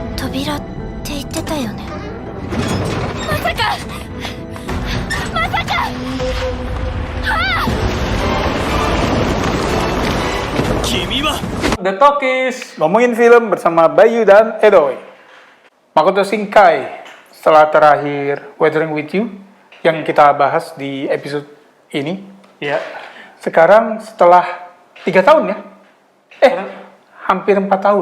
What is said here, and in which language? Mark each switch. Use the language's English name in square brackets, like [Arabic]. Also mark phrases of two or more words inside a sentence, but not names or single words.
[Japanese] 扉って言ってたよね。まさかまさか。君は [Indonesian] The Talkies. Ngomongin film bersama Bayu dan Edoy. Makoto Shinkai setelah terakhir Weathering With You yang kita bahas di episode ini. Ya. Sekarang setelah 3 tahun ya? Hampir 4 tahun.